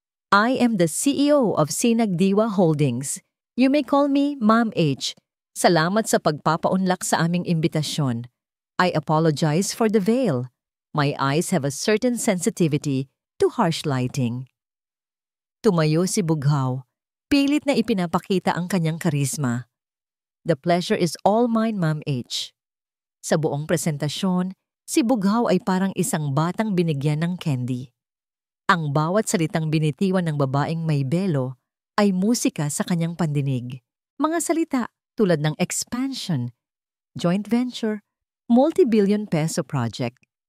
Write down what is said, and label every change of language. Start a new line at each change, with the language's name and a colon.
English: I am the CEO of Sinagdiwa Holdings. You may call me Ma'am H.
Filipino: Salamat sa pagpapaunlak sa aming imbitasyon.
English: I apologize for the veil. My eyes have a certain sensitivity to harsh lighting.
Filipino: Tumayo si Bughaw. Pilit na ipinapakita ang kanyang karisma.
English: The pleasure is all mine, Ma'am H.
Filipino: Sa buong presentasyon, si Bughaw ay parang isang batang binigyan ng candy. Ang bawat salitang binitiwan ng babaeng may belo ay musika sa kanyang pandinig. Mga salita tulad ng expansion, joint venture, multi-billion peso project.